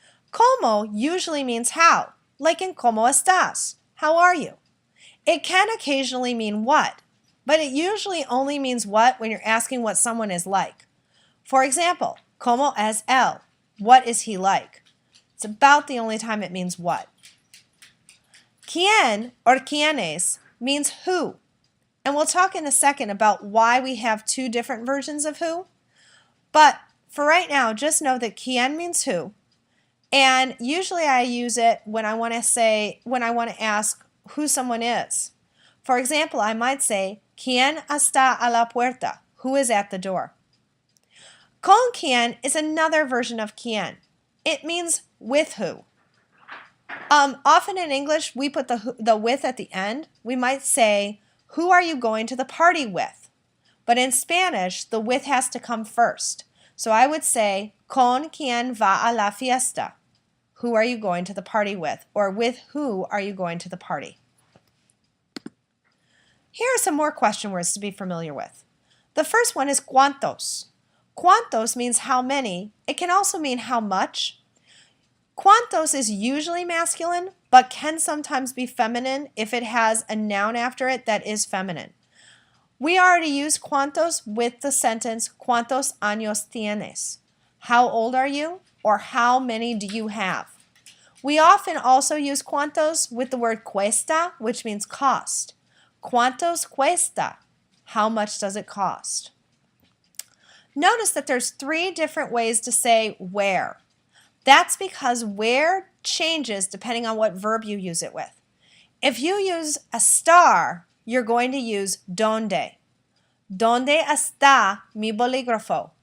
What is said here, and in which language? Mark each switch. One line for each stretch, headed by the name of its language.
English: Como usually means how, like in
Spanish: ¿Cómo estás?
English: How are you? It can occasionally mean what, but it usually only means what when you're asking what someone is like. For example,
Spanish: ¿Cómo es él?
English: What is he like? It's about the only time it means what. ¿Quién or quiénes means who. And we'll talk in a second about why we have two different versions of who. But for right now, just know that quién means who. And usually I use it when I want to ask who someone is. For example, I might say,
Spanish: ¿Quién está a la puerta?
English: Who is at the door? Con quién is another version of quién. It means with who. Often in English, we put the with at the end. We might say, who are you going to the party with? But in Spanish, the with has to come first. So I would say,
Spanish: ¿Con quién va a la fiesta?
English: Who are you going to the party with? Or with who are you going to the party? Here are some more question words to be familiar with. The first one is cuántos. Cuántos means how many. It can also mean how much. Cuántos is usually masculine, but can sometimes be feminine if it has a noun after it that is feminine. We already use cuántos with the sentence,
Spanish: ¿Cuántos años tienes?
English: How old are you? Or how many do you have? We often also use cuántos with the word cuesta, which means cost.
Spanish: ¿Cuántos cuesta?
English: How much does it cost? Notice that there's three different ways to say where. That's because where changes depending on what verb you use it with. If you use a star, you're going to use donde.
Spanish: ¿Dónde está mi bolígrafo?